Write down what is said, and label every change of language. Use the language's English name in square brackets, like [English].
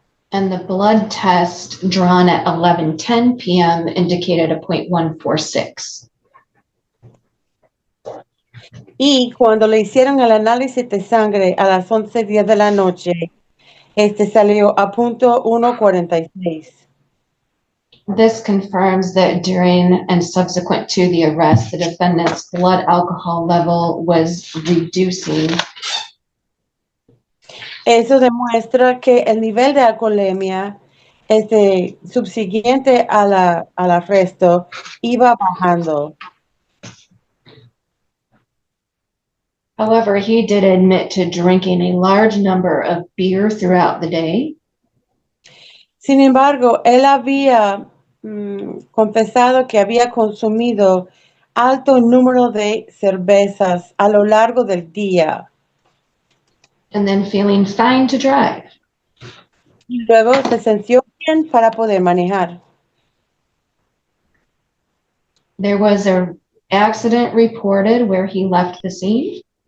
[English] And the blood test drawn at 11:10 p.m. indicated a .146. [Spanish] Y cuando le hicieron el análisis de sangre a las 11:10 de la noche, salió a .146. [English] This confirms that during and subsequent to the arrest, the defendant's blood alcohol level was reducing. [Spanish] Eso demuestra que el nivel de alcoholemia subsiguiente al arresto iba bajando. [English] However, he did admit to drinking a large number of beer throughout the day. [Spanish] Sin embargo, él había confesado que había consumido alto número de cervezas a lo largo del día. [English] And then feeling fine to drive. [Spanish] Y luego se sintió bien para poder manejar. [English] There was a accident reported where he left the scene.